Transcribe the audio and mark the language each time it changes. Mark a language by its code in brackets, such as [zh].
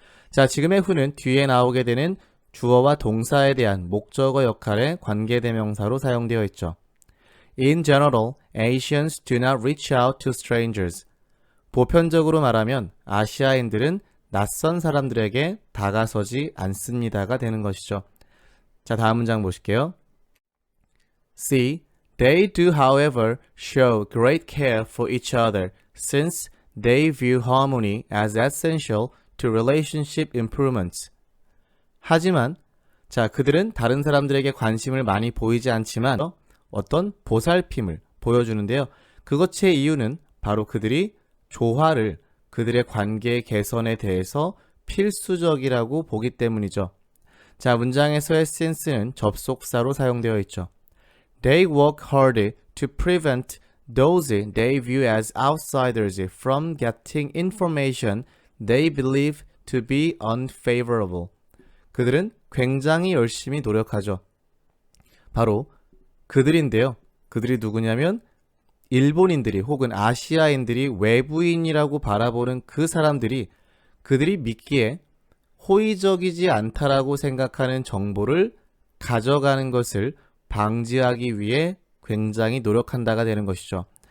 [ko] 자, 지금의 who는 뒤에 나오게 되는 주어와 동사에 대한 목적어 역할의 관계대명사로 사용되어 있죠. [en] In general, Asians do not reach out to strangers. [ko] 보편적으로 말하면 아시아인들은 낯선 사람들에게 다가서지 않습니다가 되는 것이죠. 자, 다음 문장 보실게요. C. [en] They do, however, show great care for each other since they view harmony as essential to relationship improvements. [ko] 하지만 자, 그들은 다른 사람들에게 관심을 많이 보이지 않지만 어떤 보살핌을 보여주는데요. 그것의 이유는 바로 그들이 조화를 그들의 관계 개선에 대해서 필수적이라고 보기 때문이죠. 자, 문장에서의 since는 접속사로 사용되어 있죠. [en] They work hard to prevent those they view as outsiders from getting information they believe to be unfavorable. [ko] 그들은 굉장히 열심히 노력하죠. 바로 그들인데요. 그들이 누구냐면 일본인들이 혹은 아시아인들이 외부인이라고 바라보는 그 사람들이 그들이 믿기에 호의적이지 않다라고 생각하는 정보를 가져가는 것을 방지하기 위해 굉장히 노력한다가 되는 것이죠.